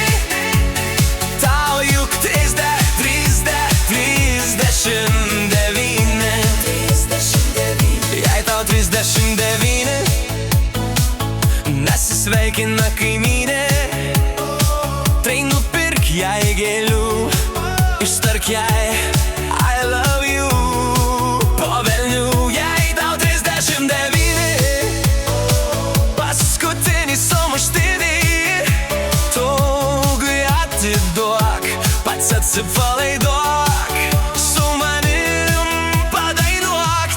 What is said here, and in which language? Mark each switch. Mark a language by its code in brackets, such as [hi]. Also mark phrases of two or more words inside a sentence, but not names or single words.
[lt] Tau juk 39, jei tau 39, nesisveikina kaimynė, tai nupirk jai gėlių, ištark jai [en] I love you. [lt] Po velnių, jei tau 39, paskutinį sumuštinį tugui atiduok, pats atsipalaiduok, su manim padainuok.